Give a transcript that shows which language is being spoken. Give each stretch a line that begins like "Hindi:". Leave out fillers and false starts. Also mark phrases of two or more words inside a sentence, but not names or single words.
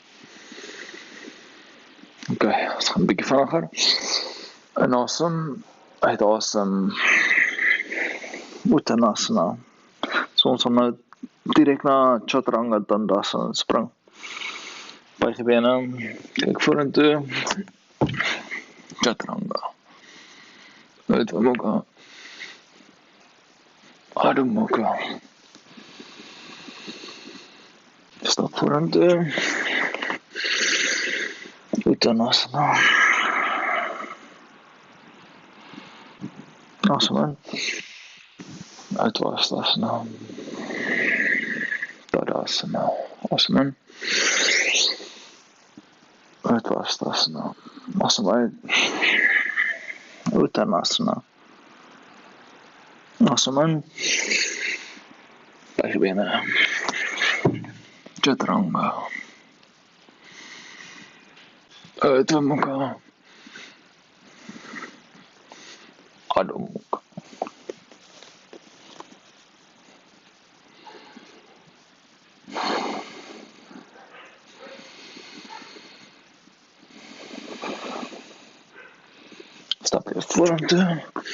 Afrikaans: Oké, ons gaan 'n bietjie vinniger. Inasem, uitasem. Uttanasana. So ons gaan nou direk na Chaturanga Dandasana spring. Buig die bene, kyk vorentoe. Chaturanga. Uitwe Mukha. Adho Mukha. Stap vorentoe. Uttanasana. Asem in. Uttanasana. Tadasana. Asem in. Uttanasana. Asem uit. Uttanasana. Asem in.
Dutch: Buig je benen. Chaturanga. Uitwe Mukha. Adho Mukha. Stap je vorentoe.